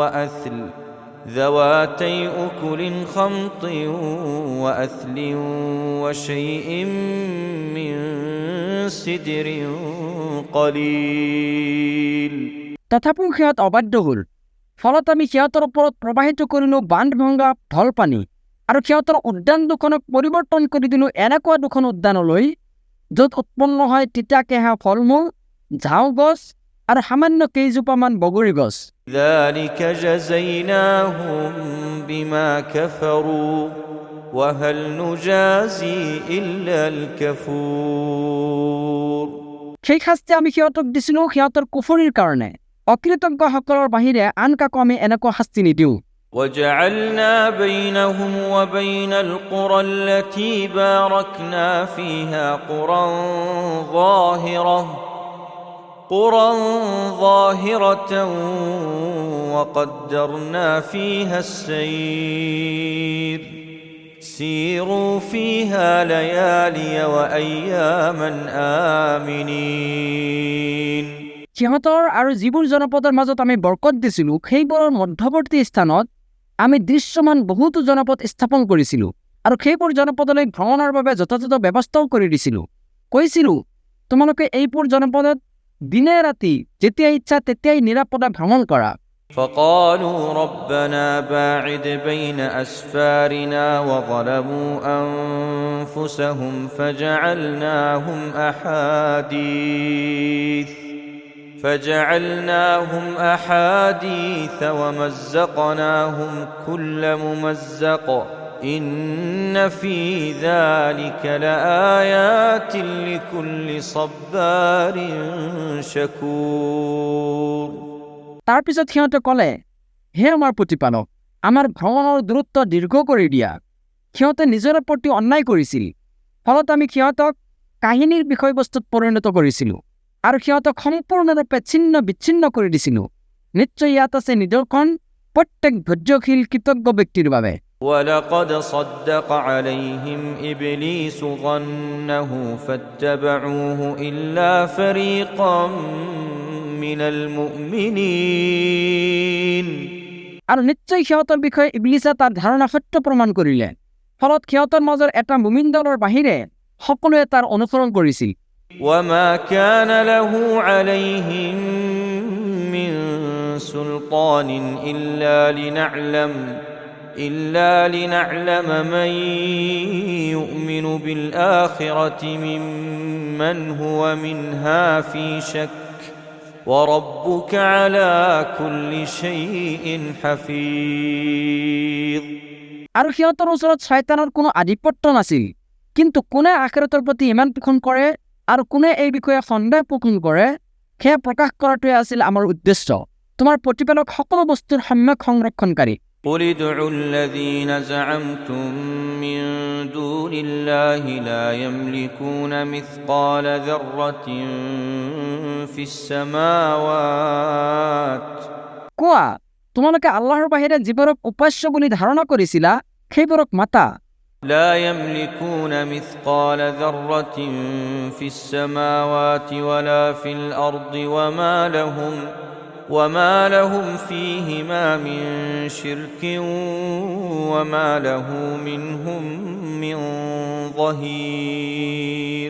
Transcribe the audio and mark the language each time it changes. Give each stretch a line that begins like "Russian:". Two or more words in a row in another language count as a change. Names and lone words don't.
Arabic: أكل خمط وأثل وشيء من سدر قليل
Assamese: তথাপিও সিহঁত অবাধ্য হ'ল। ফলত আমি সিহঁতৰ ওপৰত প্ৰবাহিত কৰিলোঁ বান্ধ ভংগা ঢল পানী, আৰু সিহঁতৰ উদ্যান দুখনক পৰিৱৰ্তন কৰি দিলোঁ এনেকুৱা দুখন উদ্যানলৈ য'ত উৎপন্ন হয় তিতা কেঁহা ফল মূল, ঝাও গছ আৰু সামান্য কেইজোপামান বগৰী গছ।
Arabic: ذلك جزيناهم بما كفروا وهل نجازي إلا الكفور
Assamese: সেই শাস্তি আমি সিহঁতক দিছিলোঁ সিহঁতৰ কুফৰিৰ কাৰণে। অকৃতজ্ঞসকলৰ বাহিৰে আন কাকো আমি এনেকুৱা শাস্তি নিদিওঁ।
Arabic: وجعلنا بينهم وبين القرى التي باركنا فيها قرى ظاهرة وقدرنا فيها السير سيروا فيها ليالي وأياما آمنين
Assamese: সিহঁতৰ আৰু যিবোৰ জনপদৰ মাজত আমি বৰকত দিছিলোঁ সেইবোৰৰ মধ্যৱৰ্তী স্থানত আমি দৃশ্যমান বহুতো জনপদ স্থাপন কৰিছিলোঁ, আৰু সেইবোৰ জনপদলৈ ভ্ৰমণৰ বাবে যথাযথ ব্যৱস্থাও কৰি দিছিলোঁ। কৈছিলোঁ, তোমালোকে এইবোৰ জনপদত দিনে ৰাতি যেতিয়া ইচ্ছা তেতিয়াই নিৰাপদে ভ্ৰমণ কৰা।
Arabic: فقالوا ربنا باعد بين أسفارنا وظلموا أنفسهم فجعلناهم أحاديث ومزقناهم كل ممزق إن في ذلك لآيات لكل صبار شكور
Assamese: তাৰপিছত সিহঁতে ক'লে, হে আমাৰ প্ৰতিপালক, আমাৰ ভ্ৰমণৰ দূৰত্ব দীৰ্ঘ কৰি দিয়া। সিহঁতে নিজৰ প্ৰতি অন্যায় কৰিছিল, ফলত আমি সিহঁতক কাহিনীৰ বিষয়বস্তুত পৰিণত কৰিছিলোঁ আৰু সিহঁতক সম্পূৰ্ণৰূপে ছিন্ন বিচ্ছিন্ন কৰি দিছিলোঁ। নিশ্চয় ইয়াত আছে নিদৰ্শন প্ৰত্যেক ধৈৰ্যশীল কৃতজ্ঞ ব্যক্তিৰ বাবে।
Arabic: ولقد صدق عليهم إبليس ظنه فاتبعوه إلا فريقا من المؤمنين
Assamese: আৰু নিশ্চয় সিহঁতৰ বিষয়ে ইবলিছে তাৰ ধাৰণা সত্য প্ৰমাণ কৰিলে, ফলত সিহঁতৰ মাজৰ এটা মুমিন দলৰ বাহিৰে সকলোৱে তাৰ অনুসৰণ কৰিছিল।
Arabic: وما كان له عليهم من سلطان إلا لنعلم من يؤمن بالآخرة ممن هو منها في شك وربك على كل شيء حفيظ
Assamese: আৰু সিহঁতৰ ওচৰত শয়তানৰ কোনো আধিপত্য নাছিল, কিন্তু কোনে আখিৰাতৰ প্ৰতি ইমান পোষণ কৰে আৰু কোনে এই বিষয়ে সন্দেহ পোষণ কৰে সেয়া প্ৰকাশ কৰাটোৱে আছিল আমাৰ উদ্দেশ্য। তোমাৰ প্ৰতিপালক সকলো বস্তুৰ সম্যক সংৰক্ষণকাৰী।
Arabic: قل ادعوا الذين زعمتم من دون الله لا يملكون مثقال ذرة في السماوات
Assamese: কোৱা, তোমালোকে আল্লাহৰ বাহিৰে যিবোৰক উপাস্য বুলি ধাৰণা কৰিছিলা সেইবোৰক মাতা।
Arabic: لا يملكون مثقال ذرة في السماوات ولا في الأرض وما لهم فيهما من شرك وما له منهم من ظهير